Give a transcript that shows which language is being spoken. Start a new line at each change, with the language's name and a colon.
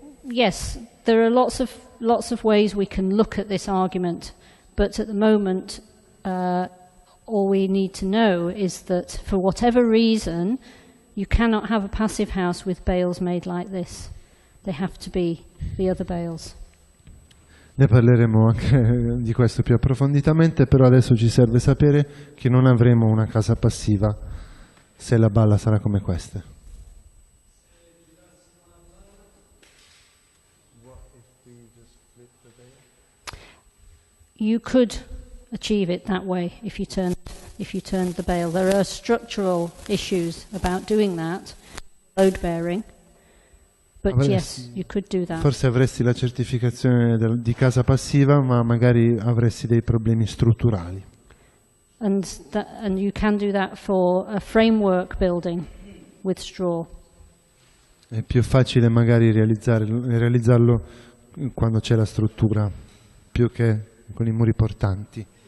English: Yes, there are lots of ways we can look at this argument, but at the moment, all we need to know is that for whatever reason, you cannot have a passive house with bales made like this. They have to be the other bales.
Italian: Ne parleremo anche di questo più approfonditamente, però adesso ci serve sapere che non avremo una casa passiva se la balla sarà come queste.
English: You could achieve it that way if you turned the bale. There are structural issues about doing that, load bearing, but yes, you could do that.
Italian: Forse avresti la certificazione di casa passiva, ma magari avresti dei problemi strutturali.
English: And you can do that for a framework building with straw.
Italian: È più facile magari realizzarlo quando c'è la struttura, più che con i muri portanti.